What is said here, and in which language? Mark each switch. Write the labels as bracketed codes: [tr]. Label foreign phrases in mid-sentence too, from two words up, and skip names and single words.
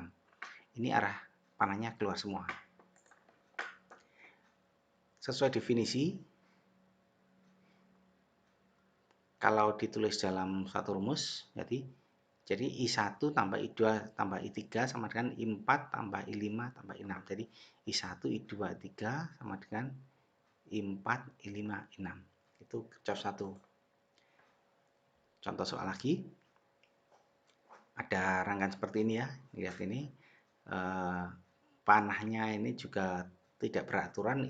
[id] Ini arah panahnya keluar semua. Sesuai definisi, kalau ditulis dalam satu rumus, jadi I1 tambah I2 tambah I3 sama dengan I4 tambah I5 tambah I6. Jadi I1, I2, I3 sama dengan I4, I5, I6. Itu Kirchhoff 1. Contoh soal lagi. Ada rangkaian seperti ini ya. Lihat ini. Panahnya ini juga tidak beraturan.